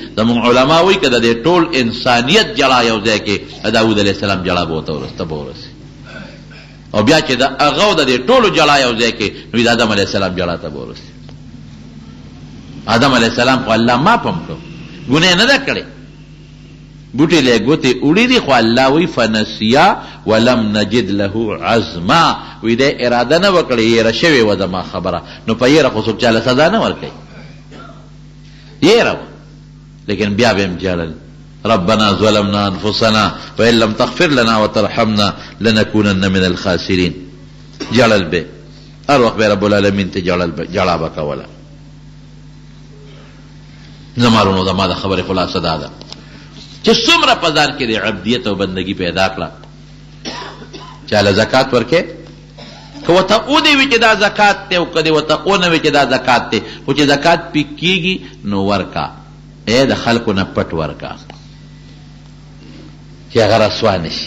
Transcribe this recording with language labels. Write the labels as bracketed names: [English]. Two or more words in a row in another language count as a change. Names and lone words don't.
[Pashto] زموږ علما وایي که د دې ټول انسانیت جړا یو ځای کې داود [Arabic] علیه السلام [Pashto] جړا به ورته ورسي، او بیا چې د هغه او د دې ټولو جړا یو ځای کې، نو د آدم [Arabic] علیه السلام [Pashto] جړا ته به ورسي. آدم [Arabic] علیه السلام [Pashto] خو الله معاف هم کړو، ګناه نه ده کړې، بوټې له ګوتې وړي دي، خو الله وایي [Arabic] فنسیا ولم نجد له عزما. [Pashto] وایي دی اراده نه وکړې، یېره شوې وه زما خبره. نو په یېره خو څوک چاله سزا نه ورکوي، یېره وه. لیکن بیا به هم جړل [Arabic] ربنا ظلمنا انفسنا وان لم تغفر لنا وترحمنا لنكونن من الخاسرین. [Pashto] جړل به هر وخت به رب العالمین ته جړا به کوله. زمارونو زما د خبرې خلاصه دا ده چې څومره په ځان کې د عبدیت او بندګي پیدا کړه. چاله زکات ورکې، که ورته اونې وي چې دا زکات دی، او که دې ورته اونه وي چې دا زکات دی، خو چې زکات پې کېږي نو ورکا، د خلکو نه پټ ورکا چې هغه رسوا نه شي.